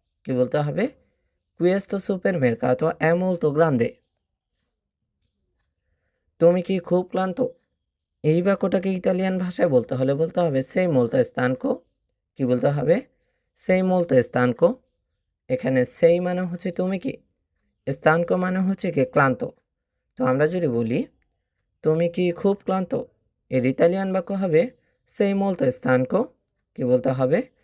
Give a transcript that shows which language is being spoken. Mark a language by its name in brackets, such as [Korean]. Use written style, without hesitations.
[Bangla] কি বলতে হবে? [Italian] questo supermercato è molto grande। [Bangla] তুমি কি খুব ক্লান্ত? এই বাক্যটাকে ইতালিয়ান ভাষায় বলতে হবে [Italian] sei molto stanco। [Bangla] কি বলতে হবে? [Italian] sei molto stanco। [Bangla] এখানে সেই মানে হচ্ছে তুমি কি, stanco মানে হচ্ছে কি ক্লান্ত। তো আমরা যদি বলি তুমি কি খুব ক্লান্ত, এর ইতালিয়ান বাক্য হবে [Italian] sei molto stanco। [Bangla] কি বলতে হবে?